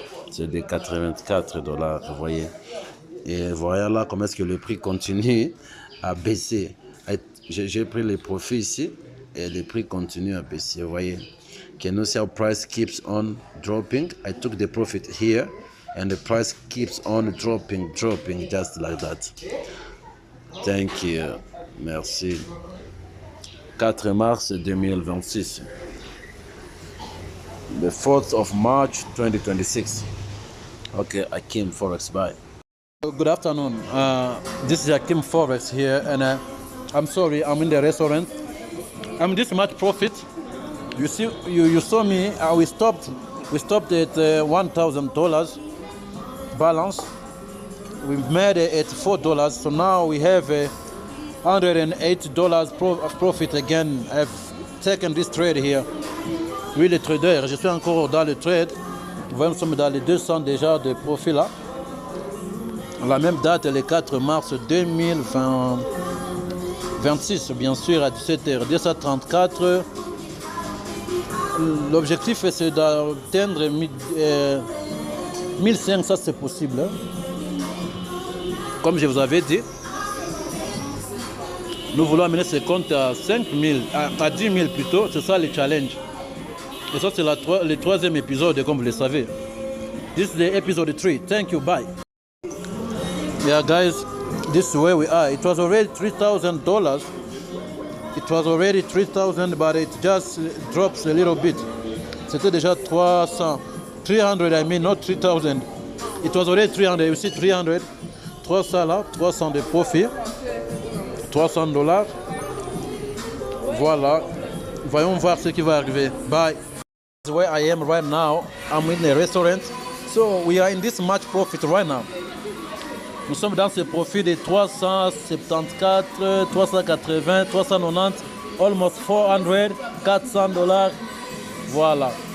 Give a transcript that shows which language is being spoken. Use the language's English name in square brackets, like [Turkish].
[French] C'est de $84, vous voyez. Et voilà là comment est-ce que le prix continue à baisser. J'ai pris les profits ici et le prix continue à baisser, vous voyez. [English] Can you see how price keeps on dropping? I took the profit here and the price keeps on dropping just like that. Thank you. [French] Merci. 4 mars 2026. [English] The 4th of March 2026. Okay, Akim Forex. Bye. Good afternoon. This is Akim Forex here, and I'm sorry, I'm in the restaurant. I'm this much profit. You see, you saw me. We stopped at $1,000 balance. We've made $84, so now we have $108 profit again. I've taken this trade here. [French] Oui, les traders, je suis encore dans le trade. Vous voyez, nous sommes dans les 200 déjà de profit là. La même date, le 4 mars 2026, bien sûr, à 17h, 234. L'objectif, c'est d'atteindre 1500, ça c'est possible. Hein? Comme je vous avais dit, nous voulons amener ce compte à 5000, à 10 000 plutôt, c'est ça le challenge. Et ça c'est le troisième épisode, comme vous le savez. [English] This is the episode 3. Thank you, bye. Yeah guys, this is where we are. It was already $3,000. It was already 3,000, but it just drops a little bit. [French] C'était déjà 300. [English] 300, I mean, not 3,000. It was already 300, you see 300. [French] 300 là, 300 de profit. [English] $300. Voilà. [French] Voyons voir ce qui va arriver. [English] Bye. Where I am right now, I'm in a restaurant. So we are in this much profit right now. [French] Nous sommes dans ce profit de 374, 380, 390, [English] almost 400, [French] $400. Voilà.